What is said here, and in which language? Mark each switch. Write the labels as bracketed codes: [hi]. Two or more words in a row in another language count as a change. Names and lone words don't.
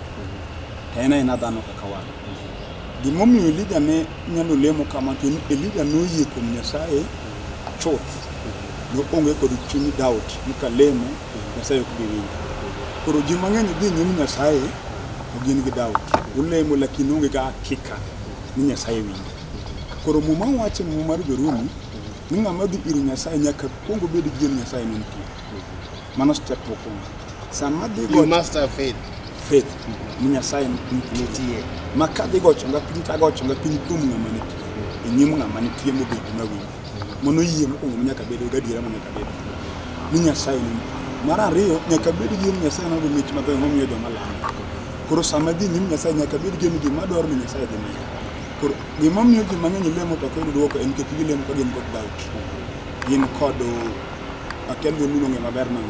[luo] en dhano kaka wan gimomiyo Elija ne nyalo lemo kama to Elija noyie kuom Nyasaye chuth no onge kod chuny doubt ni ka lemo Nyasaye ok bi winjo koro ji mang'eny dhi nyim Nyasaye to gin gi doubt ulemo lakini onge ga hakika ni Nyasaye winjo koro Muma wacho Muma mar Jorumi ni ng'ama dhi ir Nyasaye nyaka kuongo bed gi Nyasaye no nitie mano step mokwongo sama dhi [en] you must have faith [luo] ni Nyasaye nitie maka dhi gochonga piny ka gochonga piny kuom ng'ama nitie e nyim ng'ama nitie mobed mawinjo mono yie mokwongo nyaka bedo gadiera nyaka bedo ni Nyasaye ni mar ariyo nyaka bed gi Nyasaye no mich maber momiyo joma lamo koro sama dhi nyim Nyasaye nyaka bed gi gima dwaro ni Nyasaye dhi miyo koro gima miyo ji mang'eny lemo to kendo duoko en kik gilemo ka gin kod doubt gin kod akel go nuno ng'e maber nang'o